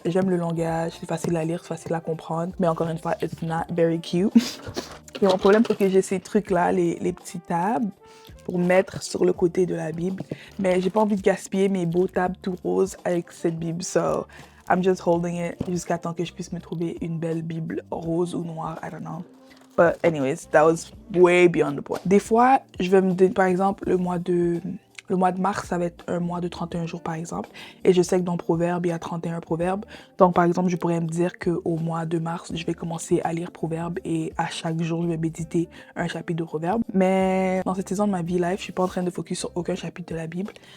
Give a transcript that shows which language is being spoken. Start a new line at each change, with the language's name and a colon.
French: J'aime le langage, c'est facile à lire, c'est facile à comprendre, mais encore une fois, it's not very cute. Et mon problème, c'est que j'ai ces trucs-là, les petits tabs, pour mettre sur le côté de la Bible, mais j'ai pas envie de gaspiller mes beaux tabs tout roses avec cette Bible, so I'm just holding it jusqu'à temps que je puisse me trouver une belle Bible rose ou noire, I don't know.
English: But anyways, that was way beyond the point.
French: Des fois, je vais me dire, par exemple, le mois de mars, ça va être un mois de 31 jours, par exemple. Et je sais que dans Proverbes, il y a 31 proverbes. Donc, par exemple, je pourrais me dire qu'au mois de mars, je vais commencer à lire Proverbes et à chaque jour, je vais méditer un chapitre de Proverbes. Mais dans cette saison de ma vie life, je suis pas en train de focus sur aucun chapitre de la Bible.